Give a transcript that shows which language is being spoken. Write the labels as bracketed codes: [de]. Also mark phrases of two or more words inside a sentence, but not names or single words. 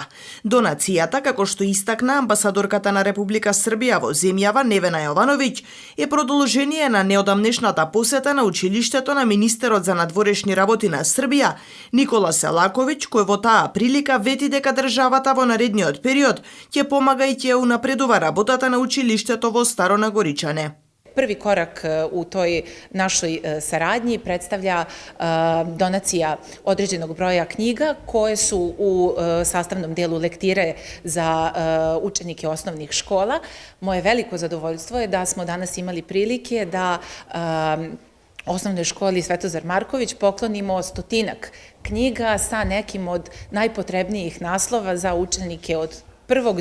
[mk] Донацијата, како што истакна амбасадорката на Република Србија во земјава Невена Јовановиќ, е продолжение на неодамнешната посета на училиштето на министерот за надворешни работи на Србија Никола Селаковиќ, кој во таа прилика вети дека државата во наредниот период ќе помага и ќе унапредува работата на училиштето во Старо Нагоричане. [sr] Prvi korak u toj našoj saradnji predstavlja donacija određenog broja knjiga koje su u sastavnom delu lektire za učenike osnovnih škola. Moje veliko zadovoljstvo je da smo danas imali prilike da Osnovnoj školi Svetozar Marković poklonimo 100-ak knjiga sa nekim od najpotrebnijih naslova za učenike od 1.